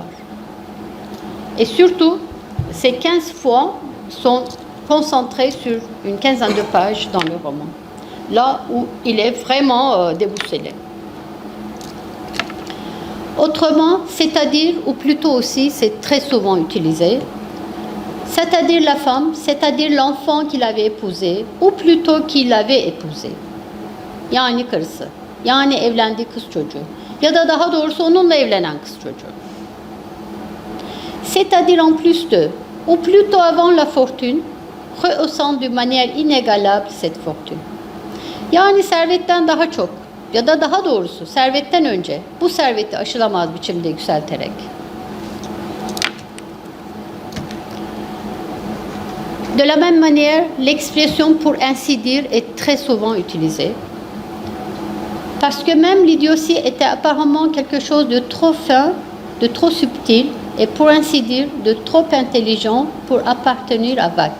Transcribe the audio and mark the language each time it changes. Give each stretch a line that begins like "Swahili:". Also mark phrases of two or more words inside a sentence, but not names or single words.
French: Et surtout, ces 15 fois sont concentrés sur une quinzaine de pages dans le roman, là où il est vraiment déboussolé. Autrement, c'est-à-dire, ou plutôt aussi, c'est très souvent utilisé, c'est-à-dire la femme, c'est-à-dire l'enfant qu'il avait épousé, ou plutôt qu'il avait épousé.
Turkish: Yani karısı, yani evlendiği kız çocuğu. Ya da daha doğrusu onunla evlenen kız çocuğu.
French: C'est-à-dire en plus de, ou plutôt avant la fortune, rehaussant d'une manière inégalable cette fortune.
Turkish: Yani servetten daha çok, ya da daha doğrusu servetten önce bu serveti aşılamaz biçimde yükselterek.
French: De la même manière, l'expression pour ainsi dire est très souvent utilisée. Parce que même l'idiotie était apparemment quelque chose de trop fin, de trop subtil et pour ainsi dire de trop intelligent pour appartenir à Vacques.